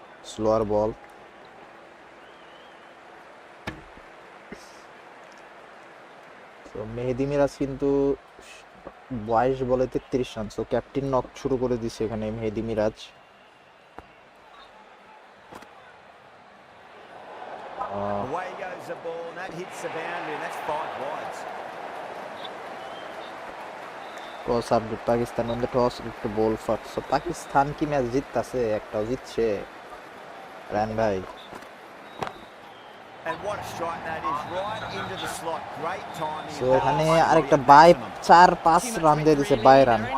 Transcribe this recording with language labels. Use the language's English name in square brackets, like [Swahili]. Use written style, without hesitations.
[Bangla] Slower বল, তো মেহেদি মিরাজ কিন্তু 22 বলে 33 রান। সো ক্যাপ্টেন নক শুরু করে দিছে এখানে মেহেদি Miraj. [English] Away goes the ball, and that hits the boundary, and that's 5 wides. Toss update, Pakistan on the toss to bowl first. [Bangla] So Pakistan কি match জিততাছে? একটাও জিতছে রান ভাই। [English] And what a strike that is, right into the slot. Great timing. [Bangla] So এখানে আরেকটা by 4-5 run দিয়ে দিছে, by run.